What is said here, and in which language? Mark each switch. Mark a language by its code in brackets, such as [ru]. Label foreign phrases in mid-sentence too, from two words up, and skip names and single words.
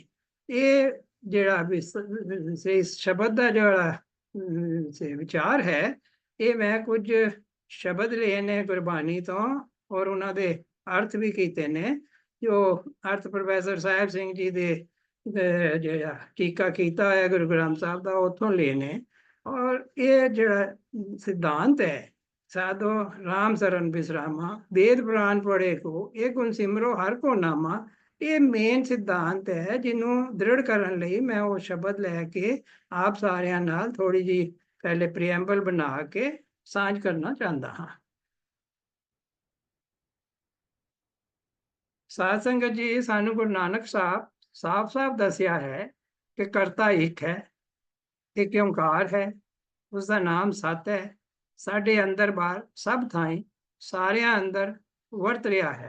[pa] ਇਹ ਜਿਹੜਾ ਸ਼ਬਦ ਦਾ ਜਿਹੜਾ ਵਿਚਾਰ ਹੈ, ਇਹ ਮੈਂ ਕੁਝ ਸ਼ਬਦ ਲਏ ਨੇ ਗੁਰਬਾਣੀ ਤੋਂ ਔਰ ਉਹਨਾਂ ਦੇ ਅਰਥ ਵੀ ਕੀਤੇ ਨੇ, ਜੋ ਅਰਥ ਪ੍ਰੋਫੈਸਰ ਸਾਹਿਬ ਸਿੰਘ ਜੀ ਦੇ ਜਿਹੜਾ ਟੀਕਾ ਕੀਤਾ ਹੋਇਆ ਗੁਰੂ ਗ੍ਰੰਥ ਸਾਹਿਬ ਦਾ, ਉੱਥੋਂ ਲਏ ਨੇ। ਔਰ ਇਹ ਜਿਹੜਾ ਸਿਧਾਂਤ ਹੈ, ਸਾਧੋ ਰਾਮ ਸਰਨ ਬਿਸਰਾਮਾ, ਵੇਦ ਪੁਰਾਣ ਪੜ੍ਹੇ ਕੋ, ਏਕ ਗੁਣ ਸਿਮਰੋ ਹਰ ਕੋ ਨਾਮਾ, ਇਹ ਮੇਨ ਸਿਧਾਂਤ ਹੈ ਜਿਹਨੂੰ ਦ੍ਰਿੜ ਕਰਨ ਲਈ ਮੈਂ ਉਹ ਸ਼ਬਦ ਲੈ ਕੇ ਆਪ ਸਾਰਿਆਂ ਨਾਲ ਥੋੜੀ ਜੀ ਪਹਿਲੇ ਪ੍ਰੀਐਂਬਲ ਬਣਾ ਕੇ ਸਾਂਝ ਕਰਨਾ ਚਾਹੁੰਦਾ ਹਾਂ। ਸਾਧ ਸੰਗਤ ਜੀ, ਸਾਨੂੰ ਗੁਰੂ ਨਾਨਕ ਸਾਹਿਬ ਸਾਫ਼-ਸਾਫ਼ ਦੱਸਿਆ ਹੈ ਕਿ ਕਰਤਾ ਇੱਕ ਹੈ, ਇੱਕ ਓਂਕਾਰ ਹੈ, ਉਸ ਦਾ ਨਾਮ ਸਤ ਹੈ, ਸਾਡੇ ਅੰਦਰ ਬਾਹਰ ਸਭ ਥਾਈਂ ਸਾਰਿਆਂ ਅੰਦਰ ਵਰਤ ਰਿਹਾ ਹੈ।